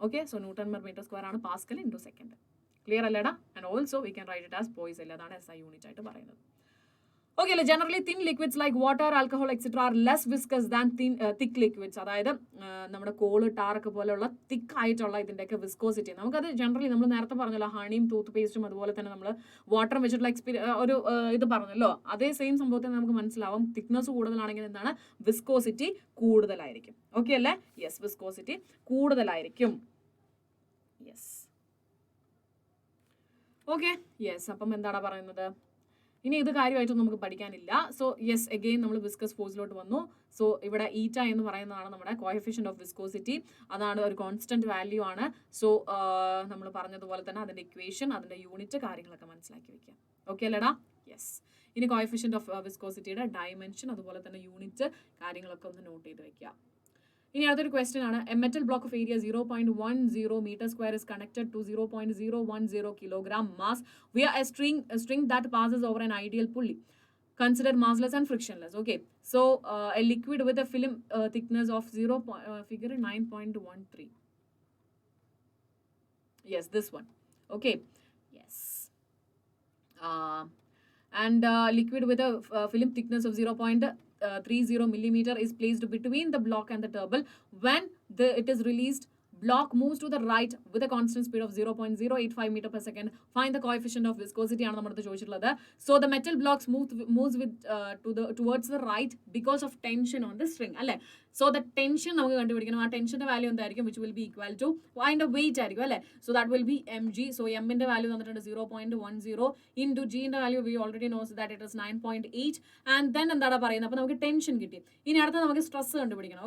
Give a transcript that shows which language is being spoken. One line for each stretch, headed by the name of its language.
Malayalam: Okay, so newton per metre square ആണ് Pascal into second. Clear അല്ലേടാ?
English: And also we can write it as പോയിസിലെ.
Malayalam: അതാണ് SI unit ആയിട്ട് പറയുന്നത്.
English: Okay, generally thin liquids like water, alcohol, etc. are less viscous than thick liquids.
Malayalam: അതായത് നമ്മുടെ call, ടാറൊക്കെ പോലെയുള്ള തിക്ക് ആയിട്ടുള്ള ഇതിൻ്റെയൊക്കെ വിസ്കോസിറ്റി നമുക്കത് ജനറലി നമ്മൾ നേരത്തെ പറഞ്ഞല്ലോ, ഹണിയും ടൂത്ത് പേസ്റ്റും അതുപോലെ തന്നെ നമ്മൾ വാട്ടറും വെച്ചിട്ടുള്ള ഒരു ഇത് പറഞ്ഞല്ലോ, അതേ സെയിം സംഭവത്തിൽ നമുക്ക് മനസ്സിലാവും. തിക്നെസ് കൂടുതലാണെങ്കിൽ എന്താണ്? വിസ്കോസിറ്റി കൂടുതലായിരിക്കും. ഓക്കെ അല്ലേ? യെസ്, വിസ്കോസിറ്റി കൂടുതലായിരിക്കും. Yes, okay, yes. അപ്പം എന്താണ് പറയുന്നത്? ഇനി ഇത് കാര്യമായിട്ടൊന്നും നമുക്ക് പഠിക്കാനില്ല. സോ യെസ്, അഗെയിൻ നമ്മൾ വിസ്കസ് ഫോഴ്സിലോട്ട് വന്നു. സോ ഇവിടെ ഈറ്റ എന്ന് പറയുന്നതാണ് നമ്മുടെ കോഎഫിഷ്യന്റ് ഓഫ് വിസ്കോസിറ്റി. അതാണ് ഒരു കോൺസ്റ്റന്റ് വാല്യൂ ആണ്. സോ നമ്മൾ പറഞ്ഞതുപോലെ തന്നെ അതിന്റെ ഇക്വേഷൻ, അതിന്റെ യൂണിറ്റ്, കാര്യങ്ങളൊക്കെ മനസ്സിലാക്കി വെക്കാം. ഓക്കെ അല്ലേടാ? യെസ്. ഇനി കോഎഫിഷ്യന്റ് ഓഫ് വിസ്കോസിറ്റിയുടെ ഡയമെൻഷൻ അതുപോലെ തന്നെ യൂണിറ്റ് കാര്യങ്ങളൊക്കെ ഒന്ന് നോട്ട് ചെയ്ത് വെക്കാം. ഇനി അടുത്തൊരു ക്വസ്റ്റ്യൻ ആണ്.
English: A metal block of area 0.10 meter square is connected to 0.010 kilogram mass via a string that passes over an ideal pulley. Consider massless and frictionless. Okay, so a liquid with a film thickness of figure 9.13. Yes, this one. Okay, yes. And liquid with a film thickness of 0.30 millimeter is placed between the block and the table. When it is released, block moves to the right with a constant speed of 0.085 meter per second. Find the coefficient of viscosity
Malayalam: ആണ് നമ്മുടെ ചോദിച്ചിട്ടുള്ളത്.
English: So the metal blocks moves with towards the right because of tension on the string.
Malayalam: അല്ലേ? So the tension നമുക്ക് കണ്ടുപിടിക്കണം. ആ ടെൻഷന്റെ value എന്തായിരിക്കും?
English: which will be equal to അതിന്റെ wait ആയിരിക്കും അല്ലേ? So that will be mg. So m ന്റെ value തന്നിട്ടുണ്ട് 0.10 into g ന്റെ value we already knows that it is 9.8.
Malayalam: and then എന്താണ് പറയുന്നത്? അപ്പോൾ നമുക്ക് ടെൻഷൻ കിട്ടി. ഇനി അടുത്ത നമുക്ക് സ്ട്രെസ് കണ്ടുപിടിക്കണം.